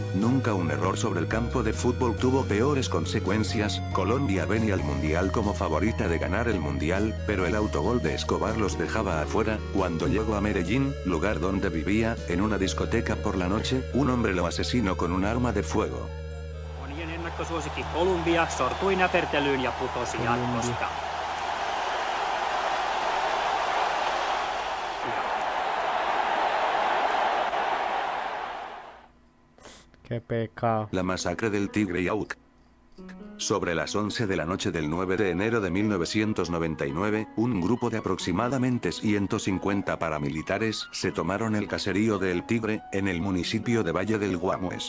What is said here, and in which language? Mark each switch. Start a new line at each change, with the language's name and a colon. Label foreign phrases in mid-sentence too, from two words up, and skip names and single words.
Spanish: Nunca un error sobre el campo de fútbol tuvo peores consecuencias. Colombia venía al Mundial como favorita de ganar el Mundial, pero el autogol de Escobar los dejaba afuera. Cuando llegó a Medellín, lugar donde vivía, en una discoteca por la noche, un hombre lo asesinó con un arma de fuego.
Finnish: Monien ennakkosuosikki Colombia sortui näpertelyyn ja putosi jatkosta.
Spanish: Qué pecado. La masacre del Tigre y Auk. Sobre las 11 de la noche del 9 de enero de 1999, un grupo de aproximadamente 150 paramilitares se tomaron el caserío de El Tigre, en el municipio de Valle del Guamués.